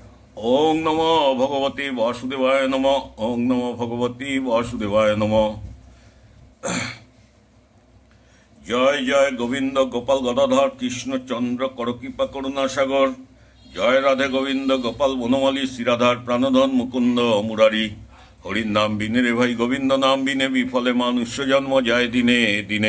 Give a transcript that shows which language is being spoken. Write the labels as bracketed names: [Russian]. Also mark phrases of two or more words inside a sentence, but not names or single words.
[Sanskrit] ওং নমো ভগবতে বাসুদেবায় নমঃ। ওং নমো ভগবতে বাসুদেবায় নমঃ। [Bangla] জয় জয় গোবিন্দ গোপাল গদাধর কৃষ্ণচন্দ্র করকৃপা করুণা সাগর। জয় রাধে গোবিন্দ গোপাল বনমালী শ্রীরাধার প্রাণধন মুকুন্দ মুরারি। হরির নাম বিনে রে ভাই গোবিন্দ নাম বিনে বিফলে মানুষ্য জন্ম যায় দিনে দিনে।